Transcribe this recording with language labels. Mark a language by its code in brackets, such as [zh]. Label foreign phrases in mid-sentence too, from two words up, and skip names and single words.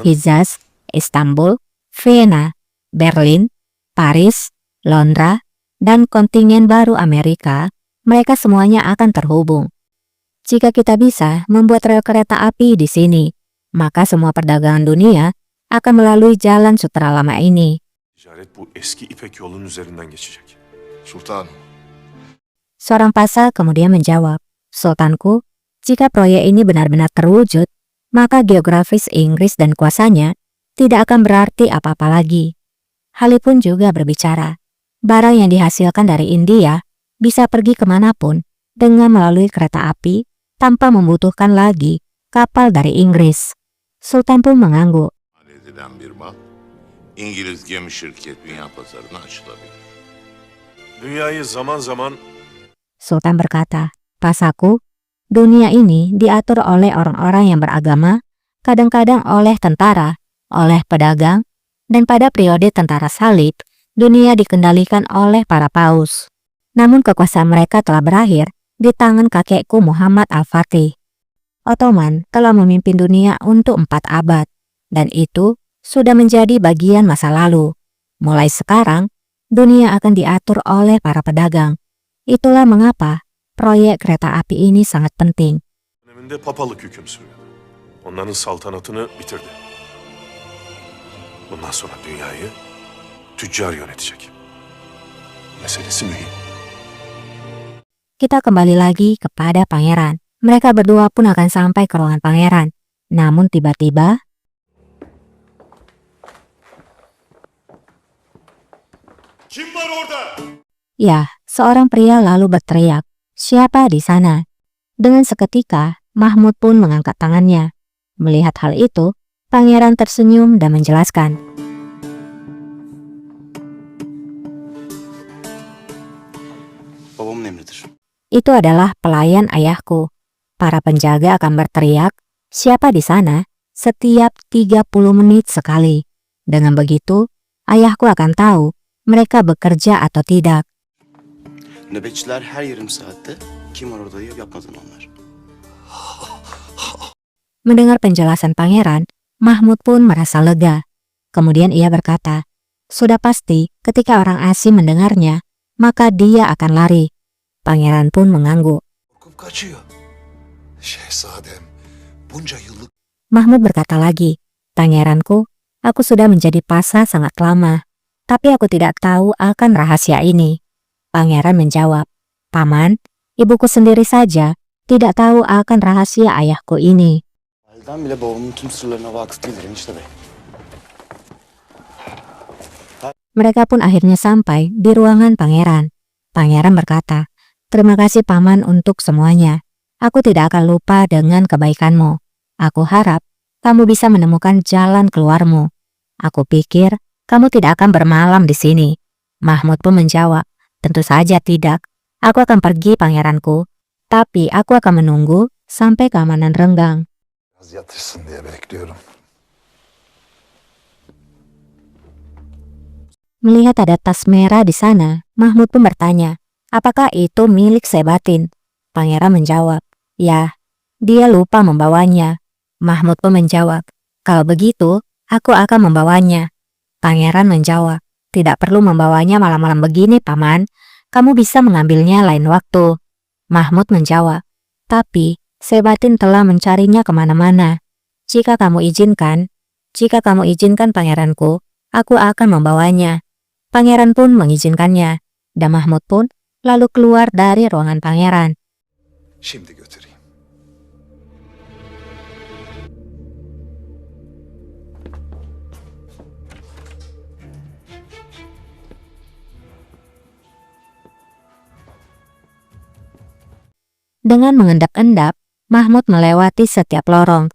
[id] Hijaz, Istanbul, Vienna, Berlin, Paris, Londra, dan kontingen baru Amerika, mereka semuanya akan terhubung. Jika kita bisa membuat rel kereta api di sini, maka semua perdagangan dunia akan melalui jalan sutra lama ini. [tr] ticaret bu eski İpek yolunun üzerinden geçecek. [id] Sultan, Seorang pasal kemudian menjawab, Sultanku, jika proyek ini benar-benar terwujud, maka geografis Inggris dan kuasanya tidak akan berarti apa-apa lagi. Hali pun juga berbicara, barang yang dihasilkan dari India bisa pergi kemanapun dengan melalui kereta api tanpa membutuhkan lagi kapal dari Inggris. Sultan pun mengangguk. [tr] Edilen bir mal, İngiliz gemi şirket dünya pazarına açılabilir. Dünyayı zaman zaman [id] Sultan berkata, pasaku, dunia ini diatur oleh orang-orang yang beragama, kadang-kadang oleh tentara, oleh pedagang, dan pada periode tentara salib, dunia dikendalikan oleh para paus. Namun kekuasaan mereka telah berakhir di tangan kakekku Muhammad Al-Fatih. Ottoman telah memimpin dunia untuk 4 abad, dan itu sudah menjadi bagian masa lalu. Mulai sekarang, dunia akan diatur oleh para pedagang. Itulah mengapa proyek kereta api ini sangat penting. [tr] döneminde papalık hüküm sürüyordu. Onların saltanatını bitirdi. Bundan sonra dünyayı tüccar yönetecek. Meselesi mühim. [id] Kita kembali lagi kepada pangeran. Mereka berdua pun akan sampai ke ruangan pangeran. Namun tiba-tiba, [tr] Kim var orada? [id] ya, seorang pria lalu berteriak, siapa di sana? Dengan seketika, Mahmud pun mengangkat tangannya. Melihat hal itu, pangeran tersenyum dan menjelaskan. [tr] babamın emridir. [id] Itu adalah pelayan ayahku. Para penjaga akan berteriak, siapa di sana? Setiap 30 menit sekali. Dengan begitu, ayahku akan tahu mereka bekerja atau tidak. [tr] Nöbetçiler her yarım saatte kim var orada diye yapmadın onlar. [id] Mendengar penjelasan pangeran, Mahmud pun merasa lega. Kemudian ia berkata, sudah pasti ketika orang asing mendengarnya, maka dia akan lari. Pangeran pun mengangguk. [tr] Korkup kaçıyor. Şehzadem, bunca yıllık [id] Mahmud berkata lagi, pangeranku, aku sudah menjadi pasha sangat lama, tapi aku tidak tahu akan rahasia ini. Pangeran menjawab, Paman, ibuku sendiri saja tidak tahu akan rahasia ayahku ini. [tr] Validem bile babamın tüm sırlarına vakıf değildir enişte bey. [id] Mereka pun akhirnya sampai di ruangan pangeran. Pangeran berkata, terima kasih Paman untuk semuanya. Aku tidak akan lupa dengan kebaikanmu. Aku harap kamu bisa menemukan jalan keluarmu. Aku pikir kamu tidak akan bermalam di sini. Mahmud pun menjawab, tentu saja tidak. Aku akan pergi, pangeranku. Tapi aku akan menunggu sampai keamanan renggang. [tr] Biraz yatışsın diye bekliyorum. [id] Melihat ada tas merah di sana, Mahmud pun bertanya, apakah itu milik Sebatin? Pangeran menjawab, ya, dia lupa membawanya. Mahmud pun menjawab, kalau begitu, aku akan membawanya. Pangeran menjawab, tidak perlu membawanya malam-malam begini, Paman. Kamu bisa mengambilnya lain waktu. Mahmud menjawab, tapi Sebatin telah mencarinya kemana-mana. Jika kamu izinkan pangeranku, aku akan membawanya. Pangeran pun mengizinkannya, dan Mahmud pun lalu keluar dari ruangan pangeran. [tr] Şimdi götüreyim. [id] Dengan mengendap-endap, Mahmud melewati setiap lorong.